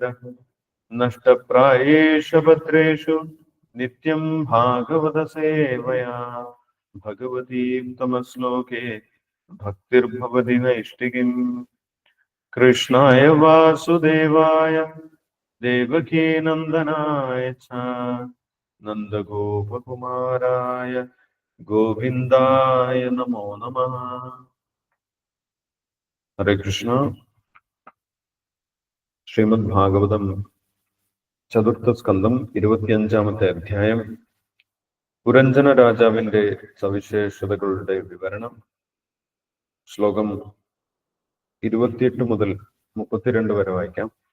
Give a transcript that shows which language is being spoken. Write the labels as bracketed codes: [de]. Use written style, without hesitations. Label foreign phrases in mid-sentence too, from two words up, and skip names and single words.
[sa] नष्टप्रायेषु भद्रेषु नित्यं भागवत सेवया भगवतीतमश्लोके भक्तिर्भवति नैष्टिकीम्। कृष्णाय वासुदेवाय देवकीनन्दनाय च नन्दगोपकुमाराय गोविन्दाय नमो नमः। हरे कृष्ण। [ml] ശ്രീമദ് ഭാഗവതം ചതുർത്ഥ സ്കന്ധം 25-ാമത്തെ അധ്യായം. പുരഞ്ജന രാജാവിന്റെ സവിശേഷതകളുടെ വിവരണം. ശ്ലോകം 28 മുതൽ 32 വരെ വായിക്കാം.